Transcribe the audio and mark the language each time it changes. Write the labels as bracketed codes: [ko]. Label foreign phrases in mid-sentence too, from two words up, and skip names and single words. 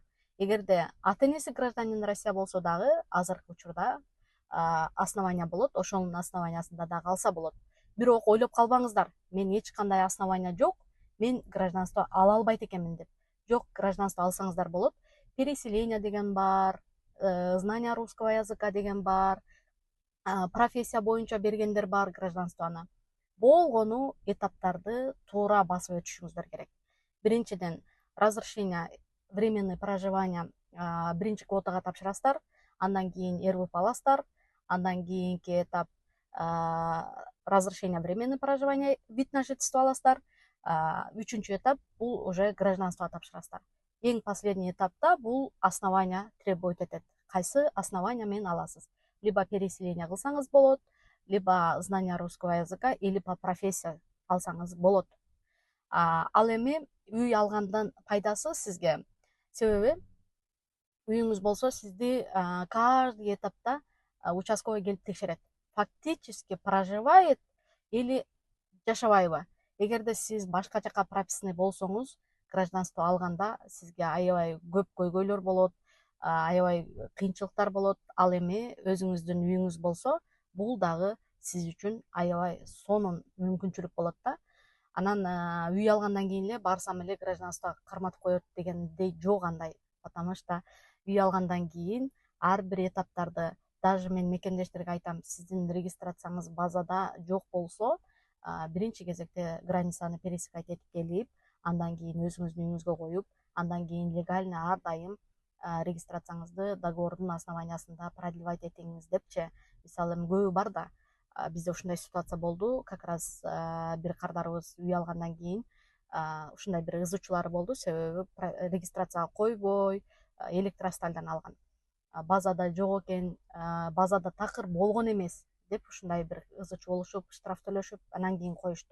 [ky] Эгерде ата энеси [ru] гражданин Россия [ky] болсо дагы азыркы учурда основания болот, ошонун основаниясында дагы алса болот. Бирок ойлоп калбаңыздар, мен эч кандай основания жок, мен гражданство ала албайт экенмин деп. Жок, гражданство алсаңыздар болот. Переселение деген бар, [ru] знание русского языка [ky] деген бар, профессия боюнча бергендер бар гражданствону. Болгону этаптарды туура басып өтүшүңүздөр керек. Биринчиден, [ru] разрешение временный проживание [ky] биринчи квотага тапшырасыздар, андан кийин РВП аласыздар, андан кийинки этап [ru] разрешение временный проживание, вид на жительство [ky] аласыздар. Үчүнчү этап бул уже гражданство тапшырасыздар. Эң последний этапта бул основания требует этет. Кайсы основания менен аласыз? [ru] Либо переселение [ky] кылсаңыз болот, [ru] либо знание русского языка, или по профессия [ky] алсаңыз болот. Ал эми үй алгандан пайдасы сизге, себеби үйүңүз болсо сизди каждый этапта участковый келип текшерет. [ru] Фактически проживает [ky] или жашабайбы? Эгерде сиз башка жака прописанный болсоңуз, гражданство алганда сизге аябай көп көйгөйлөр болот, аябай кыйынчылыктар болот. Ал эми өзүңүздүн үйүңүз болсо, бул дагы сиз үчүн аябай сонун мүмкүнчүлүк болот да. Анан үй алгандан кийин эле барсам эле гражданство карматып коет дегендей жок андай. [ru] Потому что [ky] үй алгандан кийин ар бир этаптарды, даже мен мекендештерге айтам, сиздин регистрацияңыз базада жок болсо, биринчи кезекте границаны пересекать этип келип, андан кийин өзүңүздүн үйүңүзгө коюп, андан кийин легально ар дайым регистрацияңызды договордун основаниясында продлевать этиңиз депчи. Мисалы эми көбү бар да, бизде ушундай ситуация болду. [ru] Как раз [ky] бир кардарыбыз үй алгандан кийин ушундай бир ызычуулар болду. Себеби регистрацияга койбой, электростальдан алган. Базада жок экен, базада такыр болгон эмес деп ушундай бир ызы чуу болушуп, штраф төлөшүп, анан кийин коюшту.